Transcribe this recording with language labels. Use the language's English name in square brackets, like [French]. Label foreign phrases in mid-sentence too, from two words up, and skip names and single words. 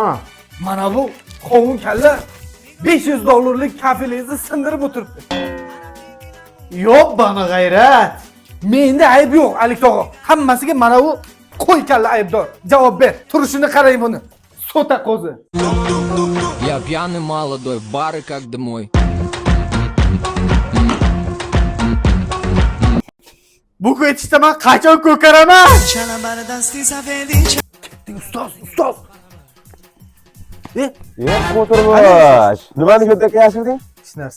[Uzbek] Mana bu qovun kalla $500 kafelingizni sindirib o'tiribdi. Yo'q, bani g'ayrat. Menda ayb yo'q, Alik tog'a. Hammasiga mana bu qo'y kalla aybdor. Javob ber. Turishini qarang buni. Sota qo'zi. [Russian] Я пьяный молодой, бары как домой. [Uzbek] Bu ketishda men qachon ko'karaman? Ustoz. O'tirbosh. Nimani cho'ntakka yashirding? Hech narsa?